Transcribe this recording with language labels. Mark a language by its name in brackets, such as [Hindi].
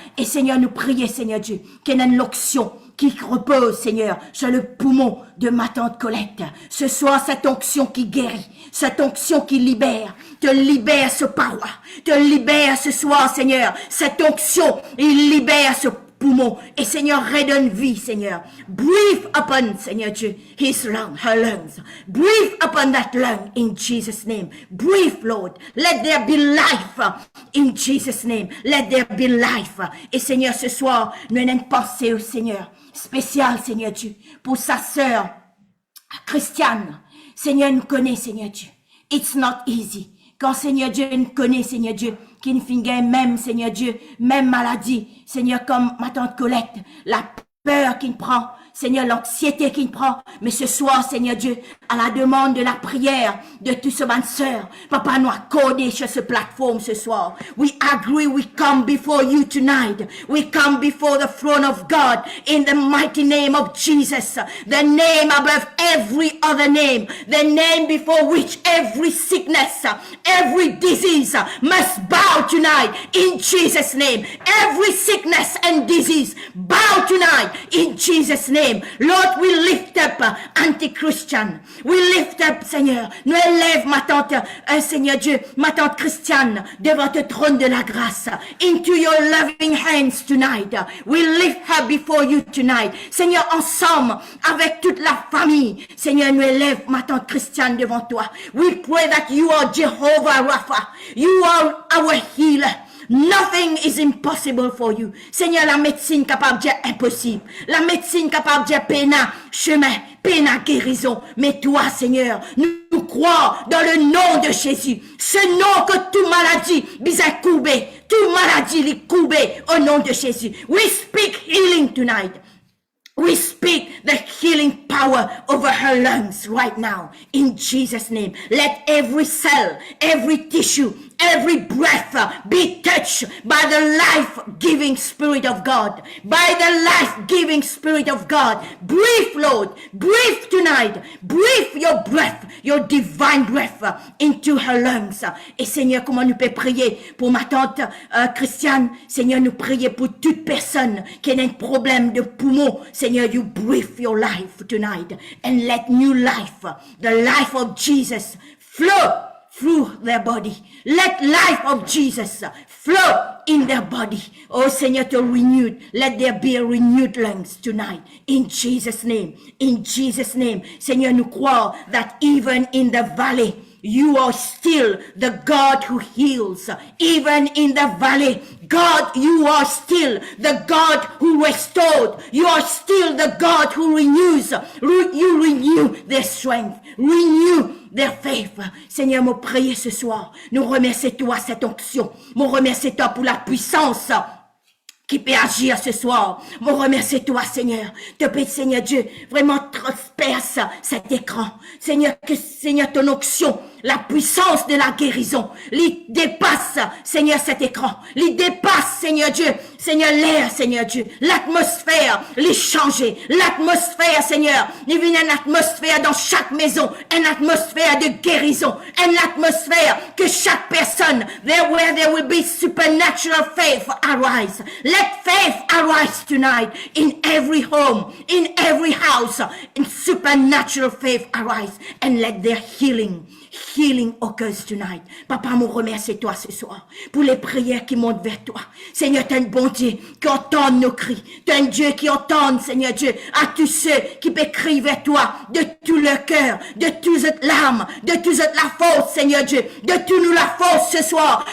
[French] Et Seigneur, nous prions, Seigneur Dieu, qu'il y ait une onction qui repose, Seigneur, sur le poumon de ma tante Colette. Ce soir, cette onction qui guérit, cette onction qui libère, te libère ce paroi, te libère ce soir, Seigneur. Cette onction, il libère ce poumon. Et Seigneur, redonne vie, Seigneur. [English] Breathe upon, [French] Seigneur Dieu, [English] his lung, her lungs. Breathe upon that lung in Jesus' name. Breathe, Lord. Let there be life in Jesus' name. Let there be life. [French] Et Seigneur, ce soir, nous avons une pensée au Seigneur spéciale, Seigneur Dieu, pour sa sœur Christiane. Seigneur, nous connaît, Seigneur Dieu. [English] It's not easy. [French] Quand Seigneur Dieu nous connaît, Seigneur Dieu, qui nous fait même, Seigneur Dieu, même maladie, Seigneur, comme ma tante Colette, la peur qui nous prend, Seigneur, l'anxiété qui nous prend. Mais ce soir, Seigneur Dieu, à la demande de la prière de tous ces bonnes sœurs, Papa nous accordé sur cette plateforme ce soir. [English] We agree, we come before you tonight. We come before the throne of God in the mighty name of Jesus. The name above every other name. The name before which every sickness, every disease must bow tonight in Jesus' name. Every sickness and disease bow tonight in Jesus' name. name. Lord, we lift up anti-Christian. We lift up, Seigneur. [French] Nous élève ma tante, Seigneur Dieu, ma tante Christiane, devant le trône de la grâce. [English] Into your loving hands tonight. We lift her before you tonight. [French] Seigneur, ensemble, avec toute la famille, Seigneur, nous élève ma tante Christiane devant toi. [English] We pray that you are Jehovah Rapha. You are our healer. Nothing is impossible for you. [French] Seigneur, la médecine capable de dire impossible. La médecine capable de dire péna, chemin, péna, guérison. Mais toi, Seigneur, nous croyons dans le nom de Jésus. Ce nom que toute maladie, [Lingala] bisa coubé, [French] toute maladie, li coubé au nom de Jésus. [English] We speak healing tonight. We speak the healing power over her lungs right now in Jesus' name. Let every cell, every tissue, every breath be touched by the life-giving Spirit of God. By the life-giving Spirit of God. Breathe, Lord. Breathe tonight. Breathe your breath, your divine breath into her lungs. [French] Et Seigneur, comment nous pouvons prier pour ma tante Christiane? Seigneur, nous prions pour toute personne qui a un problème de poumon. [English] Seigneur, you breathe your life tonight and let new life, the life of Jesus, flow through their body. Let life of Jesus flow in their body. Oh Seigneur, to renew. Let there be a renewed lungs tonight. In Jesus' name. In Jesus' name. Seigneur, [French] nous croyons [English] that even in the valley, you are still the God who heals. Even in the valley, God, you are still the God who restored. You are still the God who renews. You renew their strength. Renew their faith. [French] Seigneur, me prier ce soir. Nous remercions toi cette onction. Nous remercions toi pour la puissance qui peut agir ce soir. Me remercie toi, Seigneur. Te prie, Seigneur Dieu, vraiment transperce cet écran. Seigneur, que Seigneur, ton onction, la puissance de la guérison, lui dépasse, Seigneur, cet écran. Lui dépasse, Seigneur Dieu. Seigneur, l'air, Seigneur Dieu. L'atmosphère, les changer. L'atmosphère, Seigneur. Il y a une atmosphère dans chaque maison. Une atmosphère de guérison. Une atmosphère que chaque personne, [English] where there will be supernatural faith arise. Let faith arise tonight in every home, in every house. In supernatural faith arise and let their healing occurs tonight. [French] Papa, me remercie toi ce soir pour les prières qui montent vers toi. Seigneur, tu es un bon Dieu qui entend nos cris. Tu es un Dieu qui entend, Seigneur Dieu, à tous ceux qui peuvent crier vers toi de tout leur cœur, de toute l'âme, de toute la force, Seigneur Dieu, de toute nous la force ce soir.